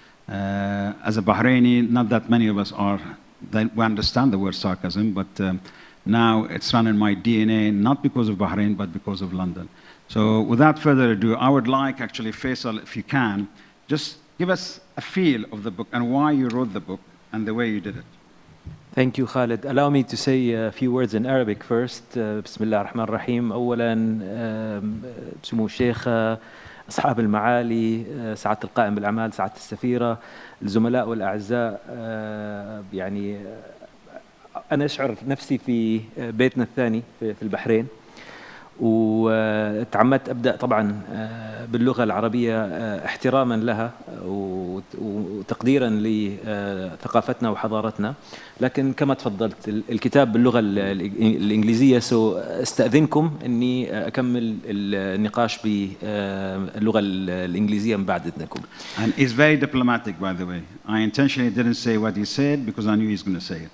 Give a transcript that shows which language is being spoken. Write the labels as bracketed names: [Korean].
[English] As a Bahraini, not that many of us are, we understand the word sarcasm, but now it's run in my DNA, not because of Bahrain, but because of London. So without further ado, I would like actually, Faisal, if you can, just give us a feel of the book and why you wrote the book and the way you did it. Thank you, Khalid. Allow me to say a few words in Arabic first. [Arabic] بسم الله الرحمن الرحيم. أولاً سمو الشيخ، أصحاب المعالي، سعادة القائم بالأعمال، سعادة السفيرة، الزملاء والأعزاء، يعني أنا أشعر نفسي في بيتنا الثاني في البحرين. وتعمدت أبدأ طبعاً باللغة العربية احتراما لها وتقديرا لثقافتنا وحضارتنا، لكن كما تفضلت الكتاب باللغة الإنجليزية، استأذنكم أني أكمل النقاش باللغة الإنجليزية من بعد إذنكم. [English] And he's very diplomatic, by the way. I intentionally didn't say what he said because I knew he's going to say it.